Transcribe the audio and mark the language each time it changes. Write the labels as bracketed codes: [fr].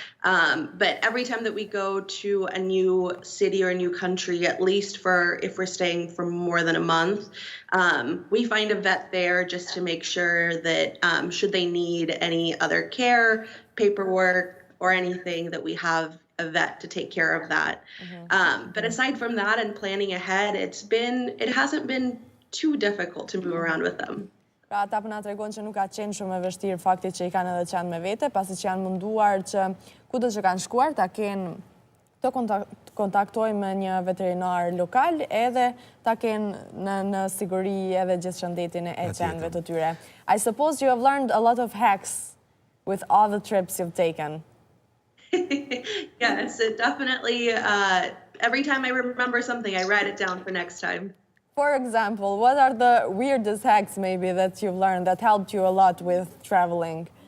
[en] But every time that we go to a new city or a new country, at least if we're staying for more than a month, we find a vet there just to make sure that should they need any other care, paperwork, or anything, that we have a vet to take care of that. But aside from that and planning ahead, it hasn't been too difficult to move around with them. [sq] Pra ata po na tregon që nuk ka qenë shumë e vështirë fakti që i kanë edhe qenë me vete, pasi që janë munduar që kudo që kanë shkuar ta kenë të kontaktojnë me një veterinar lokal edhe ta kenë në siguri edhe gjithë shëndetin e qenëve të tyre. [en] I suppose you have learned a lot of hacks with all the trips you've taken. Yes, it definitely, every time I remember something, I write it down for next time. For example, what are the weirdest hacks maybe that you've learned that helped you a lot with traveling?